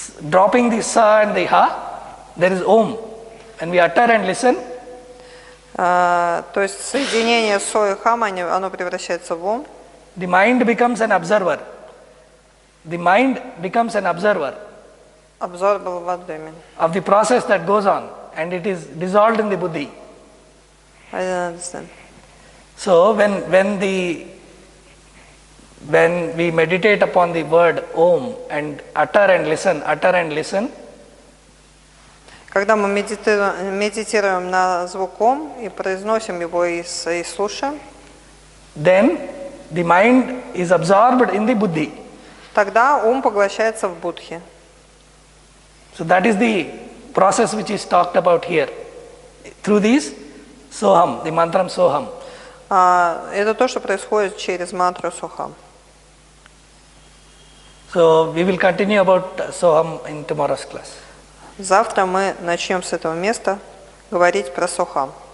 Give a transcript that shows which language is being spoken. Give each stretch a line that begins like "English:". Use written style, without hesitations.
English: dropping the Sa and the Ha, there is Om. When we utter and listen,
Russian: то есть соединение Со и Хам, оно превращается в ум.
English: the mind becomes an observer. The mind becomes an observer
Russian: Обзор был в абдомен.
English: of the process that goes on, and it is dissolved in the buddhi. I don't understand. So when we meditate upon the word Om and utter and listen,
Russian: Когда мы медитируем на звук ом и произносим его и слушаем,
English: then the mind is absorbed in the buddhi.
Russian: тогда ум поглощается в будхи.
English: So that is the process which is talked about here through this Soham, the mantram Soham.
Russian: Это то, что происходит через мантру Сохам.
English: So we will continue about Soham in tomorrow's class.
Russian: Завтра мы начнем с этого места говорить про Сохам.